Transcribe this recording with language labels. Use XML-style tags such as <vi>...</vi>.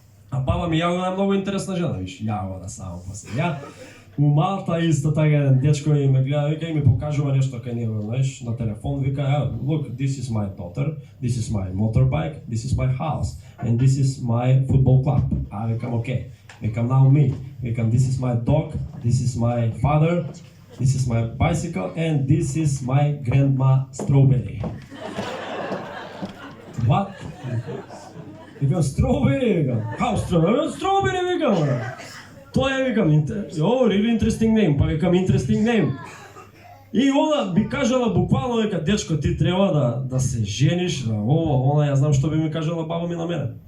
<mk>А баба ми Јагода е многу интересна жена, виш, Јагода само после. Ја у Малта исто така еден дечко и ме гледа, вика и ми покажува нешто кај него, знаеш, на телефон, вика,</mk> <en>look, this is my daughter, this is my motorbike, this is my house, and this is my football club.</en> <mk>А викам, окей. Викам,</mk> <en>now me. Викам, this is my dog, this is my father, this is my bicycle, and this is my grandma Strawberry. What? Викам, Strawberry,</en> <mk>викам.</mk> <en>How Strawberry? Strawberry, викам.</en> <mk>Тоа е, викам,</mk> <en>really interesting name,</en> <mk>па викам,</mk> <en>interesting name.</en> <mk>И она би кажала буквално дека, дечко, ти треба да се жениш, она ја знам што би ми кажала баба ми на мене.</mk>